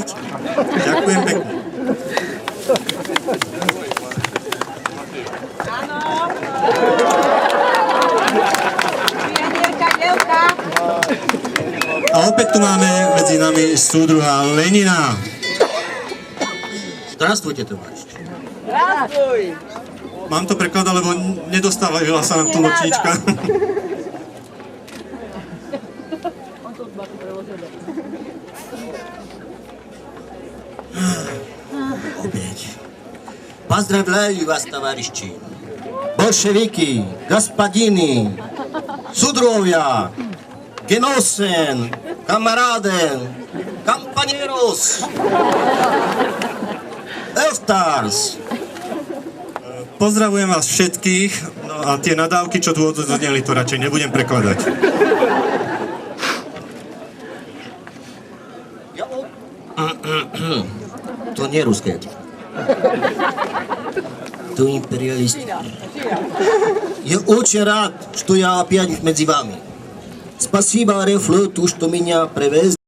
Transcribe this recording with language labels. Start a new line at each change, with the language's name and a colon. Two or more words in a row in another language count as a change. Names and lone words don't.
Slovak: Ďakujem pekne. A opäť tu máme medzi nami súdruha Lenina.
Russian: Здравствуйте, товарищ. Zdravstvuj.
Slovak: Mám to prekladať, lebo nedostávala sa nám tlmočníčka. Opäť.
Russian: Поздравляю вас, товарищи. Большевики, господины, судровья,
German: Genossen, Kameraden, Compañeros, Eftars.
Slovak: Pozdravujem vás všetkých, no a tie nadávky, čo tu odzneli, to radšej nebudem prekladať. To nie ruské.
Russian: To империалисты. Я очень рад, что я опять между вами. Спасибо, Аэрофлот, что меня привез.